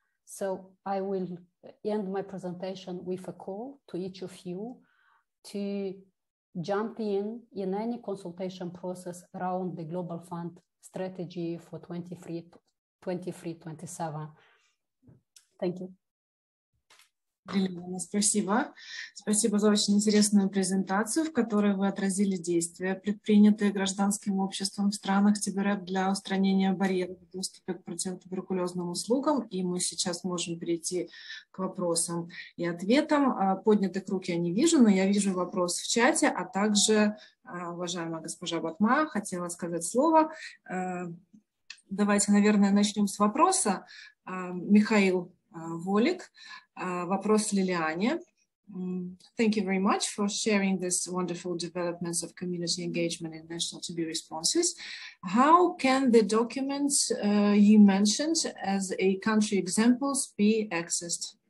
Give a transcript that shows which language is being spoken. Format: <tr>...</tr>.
<en>So I will end my presentation with a call to each of you to jump in any consultation process around the Global Fund strategy for 23-27. Thank you.</en> <ru>Лилиана, спасибо. Спасибо за очень интересную презентацию, в которой вы отразили действия, предпринятые гражданским обществом в странах ТБРЭП для устранения барьеров в доступе к противотуберкулезным услугам. И мы сейчас можем перейти к вопросам и ответам. Поднятых рук я не вижу, но я вижу вопрос в чате, а также уважаемая госпожа Батма хотела сказать слово. Давайте, наверное, начнем с вопроса. Михаил Волик. Вопрос Лилиане.</ru> <en>Thank you very much for sharing this wonderful developments of community engagement in national TB responses. How can the documents you mentioned as a country examples be accessed?</en>